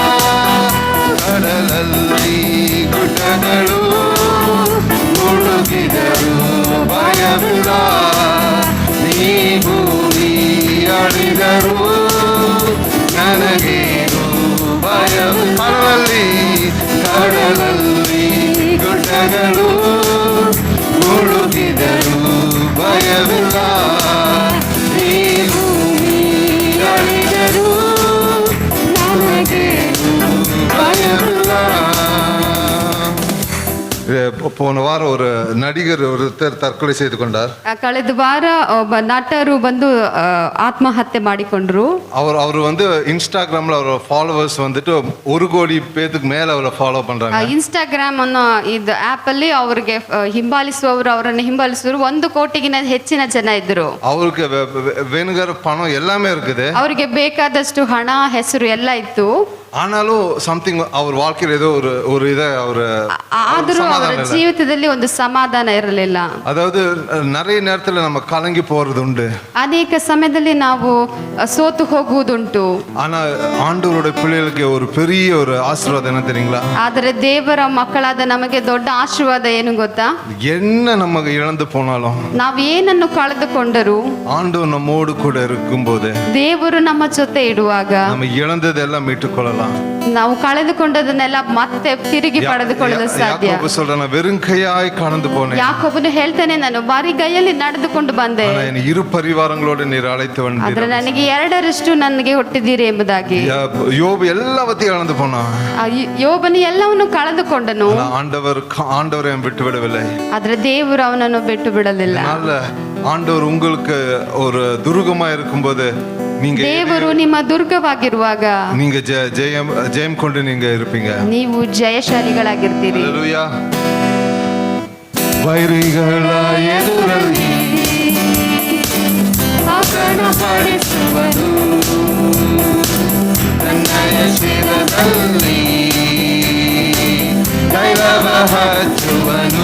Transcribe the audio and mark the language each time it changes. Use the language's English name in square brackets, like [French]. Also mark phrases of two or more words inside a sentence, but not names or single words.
[Kannada] ಕಡಲಲ್ಲಿ ಗುಡ್ಡಗಳು ಮುಳುಗಿದರು ಭಯವಿಲ್ಲ, ನೀ ಭೂಮಿ ಅಳಿದರು ನನಗೇನು ಭಯವಿಲ್ಲ. ಕಡಲಲ್ಲಿ ಗುಡ್ಡಗಳು ಮುಳುಗಿದರು ಭಯವಿಲ್ಲ, ನೀ ಭೂಮಿ ಅಳಿದರು ನನಗೇನು பயமில்ல. [Tamil] போன வாரம் ஒரு நடிகர் ஒருத்தர் தற்கொலை செய்து கொண்டார். [Kannada] ಕಳೆದ ವಾರ ಒಬ್ಬ ನಟರು ಬಂದು ಆತ್ಮಹತ್ಯೆ ಮಾಡಿಕೊಂಡ್ರು. [Tamil] அவர் வந்து இன்ஸ்டாகிராம்ல அவர் ஃபாலோவர்ஸ் வந்துட்டு 1 கோடி பேருக்கு மேல அவரை ஃபாலோ பண்றாங்க. [Kannada] ಇನ್ಸ್ಟಾಗ್ರಾಮ್ ಅನ್ನೋ ಇದು ಆಪ್ ಅಲ್ಲಿ ಅವರಿಗೆ ಅವರನ್ನು ಹಿಂಬಾಲಿಸುವರು 1 ಕೋಟಿಗಿನ ಹೆಚ್ಚಿನ ಜನ ಇದ್ರು. [Tamil] அவருக்கு வேணுங்கிற பணம் எல்லாமே இருக்குது. [Kannada] ಅವರಿಗೆ ಬೇಕಾದಷ್ಟು ಹಣ ಹೆಸರು ಎಲ್ಲ ಇತ್ತು. [Tamil] ஆனாலும் சம்திங் அவர் வாழ்க்கையில் ஏதோ ஒரு இதை அவர் [Kannada] ಆದರೂ ಅವರ ಜೀವಿತದಲ್ಲಿ ಒಂದು ಸಮಾಧಾನ ಇರಲಿಲ್ಲ. [Tamil] அதாவது நிறைய நேரத்துல நம்ம கலங்கி போறது உண்டு. [Kannada] ಅನೇಕ ಸಮಯದಲ್ಲಿ ನಾವು ಸೋತು ಹೋಗುವುದುಂಟು. [Tamil] ஆனா ஆண்டவருடைய பிள்ளைகளுக்கு ஒரு பெரிய ஒரு ஆசீர்வாதம் என்ன தெரியுங்களா? [Kannada] ಆದರೆ ದೇವರ ಮಕ್ಕಳಾದ ನಮಗೆ ದೊಡ್ಡ ಆಶೀರ್ವಾದ ಏನು ಗೊತ್ತಾ? [Tamil] என்ன நமக்கு இழந்து போனாலும் [Kannada] ನಾವು ಏನನ್ನು ಕಳೆದುಕೊಂಡರೂ [Tamil] ஆண்டவர் நம்மோடு கூட இருக்கும்போது [Kannada] ದೇವರು ನಮ್ಮ ಜೊತೆ ಇಡುವಾಗ [Tamil] நம்ம இழந்ததெல்லாம் மீட்டுக்கொள்ளலாம். [Kannada] ನಾವು ಕಳೆದುಕೊಂಡದನ್ನೆಲ್ಲ ಮತ್ತೆ ತಿರುಗಿ ಪಡೆದುಕೊಳ್ಳಲು ಸಾಧ್ಯ. [Tamil] ಯಾಕೋಬ சொல்றான், வெறும் கையாய் கடந்து போனேன். [Kannada] ಯಾಕೋಬನು ಹೇಳ್ತಾನೆ, ನಾನು ಬರಿಗೈಯಲ್ಲಿ ನಡೆದುಕೊಂಡು ಬಂದೆ, [Tamil] ஆனா என் இரு பரிவாரங்களோடு நீர் அழைத்து வந்தீர். [Kannada] ಆದ್ರೆ ನನಗೆ 2ರಷ್ಟು ನನಗೆ ಹುಟ್ಟಿದ್ದೀರಿ ಎಂಬುದಾಗಿ. [Tamil] யோபு எல்லாவற்றையும் இழந்து போனான். [Kannada] ಯೋಬನು ಎಲ್ಲವನ್ನು ಕಳೆದುಕೊಂಡನು. [Tamil] ஆண்டவரை விட்டு விடவில்லை. [Kannada] ಆದ್ರೆ ದೇವರು ಅವನನ್ನು ಬಿಟ್ಟು ಬಿಡಲಿಲ್ಲ. [Tamil] ஆண்டவர் உங்களுக்கு ஒரு துருகமா இருக்கும்போது நீங்க [Kannada] ದೇವರು ನಿಮ್ಮ ದುರ್ಗವಾಗಿರುವಾಗ [Tamil] நீங்க ஜெயம் கொண்டு நீங்க இருப்பீங்க. [Kannada] ನೀವು ಜಯಶಾಲಿಗಳಾಗಿರ್ತೀರಿ. ஹalleluya. ವೈರಿಗಳ ಎದುರಲ್ಲಿ ಪಡಿಸುವನು ನನ್ನಯ ಶಿರದಲ್ಲಿ ಕೈಲವ ಹಚ್ಚುವನು.